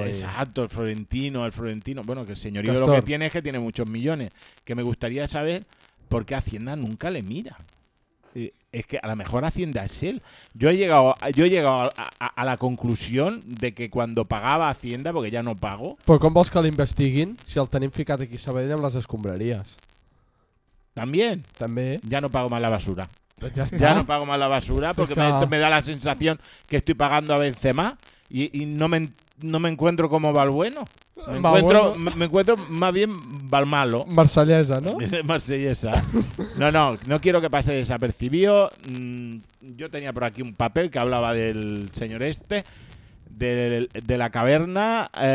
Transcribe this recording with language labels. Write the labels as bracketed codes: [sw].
[es] Exacto, el Florentino. Bueno, que el señorío Castor. Lo que tiene es que tiene muchos millones. Que me gustaría saber por qué Hacienda nunca le mira. Es que a lo mejor Hacienda es él. Yo he llegado a la conclusión de que cuando pagaba Hacienda, porque ya no pago... [ca] Però com vols que l'investiguin si el tenim ficat aquí a Sabadell amb les escombraries? [es] También. Ya no pago más la basura. Pues ya no pago más la basura porque pues me da la sensación que estoy pagando a Benzema y no me encuentro como Valbueno. Me encuentro más bien Valmalo. Marsellesa, ¿no? Marsellesa. No quiero que pase desapercibido. Yo tenía por aquí un papel que hablaba del señor este, de la caverna.